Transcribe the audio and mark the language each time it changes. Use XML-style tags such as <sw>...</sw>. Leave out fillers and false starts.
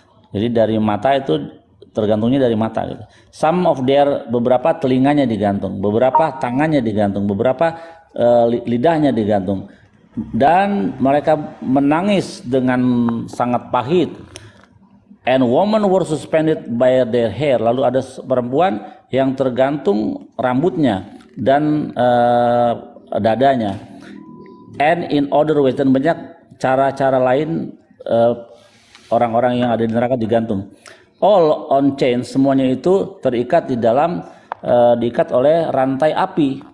<id>Jadi dari mata itu tergantungnya dari mata gitu.</id> <en>Some of their,</en> <id>beberapa telinganya digantung, beberapa tangannya digantung, beberapa lidahnya digantung. Dan mereka menangis dengan sangat pahit.</id> <en>And women were suspended by their hair.</en> <id>Lalu ada perempuan yang tergantung rambutnya dan dadanya.</id> <en>And in other ways,</en> <id>dan banyak cara-cara lain orang-orang yang ada di neraka digantung.</id> <en>All on chains,</en> <id>semuanya itu terikat di dalam diikat oleh rantai api.</id>